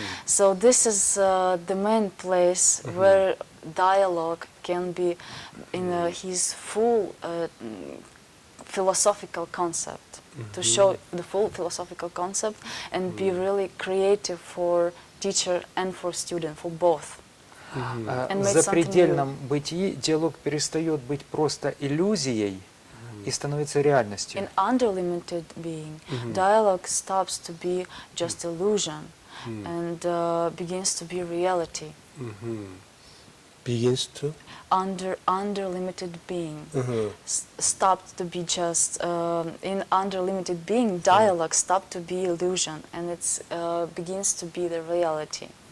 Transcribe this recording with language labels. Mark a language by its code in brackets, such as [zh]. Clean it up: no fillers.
[en] So this is the main place where dialogue can be in his full philosophical concept, to show the full philosophical concept and be really creative for teacher and for student, for both. [ru] В запредельном бытии диалог перестает быть просто иллюзией и становится реальностью. [en] In underlimited being, dialogue stops to be just illusion and begins to be reality. Begins to? Underlimited being stopped to be just in underlimited being, dialogue stopped to be illusion, and it begins to be the reality.